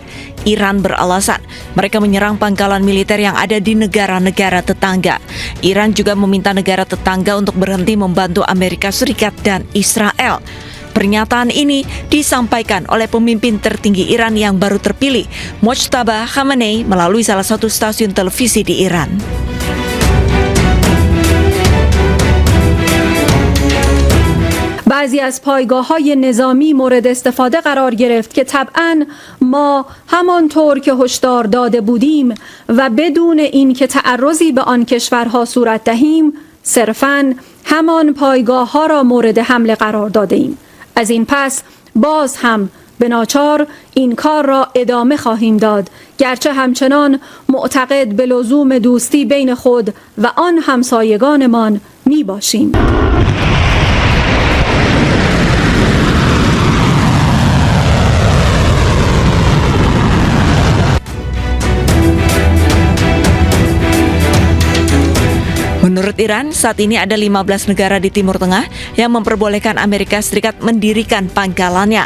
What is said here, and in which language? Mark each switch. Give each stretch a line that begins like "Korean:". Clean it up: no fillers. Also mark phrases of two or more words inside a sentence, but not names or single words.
Indonesian: Iran beralasan mereka menyerang pangkalan militer yang ada di negara-negara tetangga. Iran juga meminta negara tetangga untuk berhenti membantu Amerika Serikat dan Israel. Pernyataan ini disampaikan oleh pemimpin tertinggi Iran yang baru terpilih, Mujtaba Khamenei, melalui salah satu stasiun televisi di Iran.
Persian: بعضی از پایگاه‌های نظامی مورد استفاده قرار گرفت که طبعاً ما همانطور که هشدار داده بودیم و بدون اینکه تعرضی به آن کشورها صورت دهیم صرفاً همان پایگاه‌ها را مورد حمله قرار داده ایم. از این پس باز هم به ناچار این کار را ادامه خواهیم داد، گرچه همچنان معتقد به لزوم دوستی بین خود و آن همسایگانمان می باشیم.
Indonesian: Menurut Iran, saat ini ada 15 negara di Timur Tengah yang memperbolehkan Amerika Serikat mendirikan pangkalannya.